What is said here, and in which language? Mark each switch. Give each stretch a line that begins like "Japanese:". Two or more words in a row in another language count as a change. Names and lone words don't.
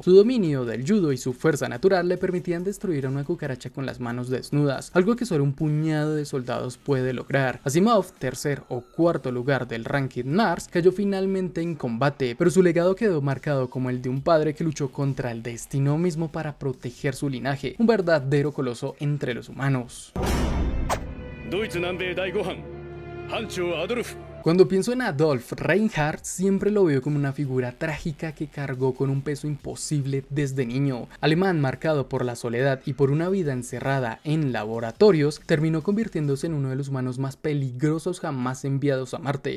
Spanish: Su dominio del judo y su fuerza natural le permitían destruir a una cucaracha con las manos desnudas, algo que solo un puñado de soldados puede lograr. Asimov, tercer o cuarto lugar del ranking Mars, cayó finalmente en combate, pero su legado quedó marcado como el de un padre que luchó contra el destino mismo para proteger su linaje, un verdadero coloso entre los humanos.
Japanese: ドイツ南米第5班班長アドルフ
Spanish: Cuando pienso en Adolf Reinhardt, siempre lo veo como una figura trágica que cargó con un peso imposible desde niño. Alemán marcado por la soledad y por una vida encerrada en laboratorios, terminó convirtiéndose en uno de los humanos más peligrosos jamás enviados a Marte.